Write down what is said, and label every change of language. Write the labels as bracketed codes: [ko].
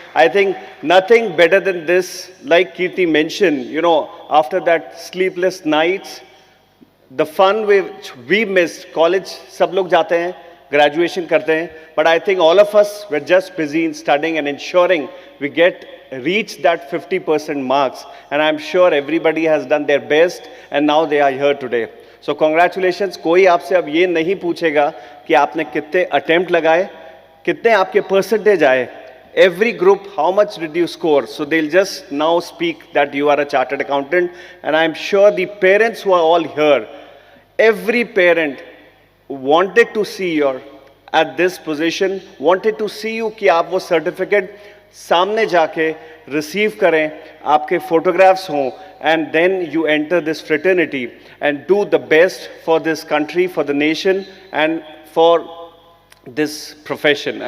[en] I think nothing better than this, like Kirti mentioned, after that sleepless nights, the fun which we missed. College [hi] सब लोग जाते हैं, graduation करते हैं, [en] but I think all of us were just busy in studying and ensuring we reach that 50% marks, and I'm sure everybody has done their best and now they are here today. So congratulations. [hi] कोई आपसे अब ये नहीं पूछेगा कि आपने कितने attempt लगाए, कितने आपके percentage आए. [en] Every group, how much did you score? So they'll just now speak that you are a chartered accountant, and I'm sure the parents who are all here, every parent wanted to see you at this position, wanted to see you [hi] कि आप वो certificate सामने जाके receive करें, आपके photographs हों, [en] and then you enter this fraternity and do the best for this country, for the nation, and for this profession.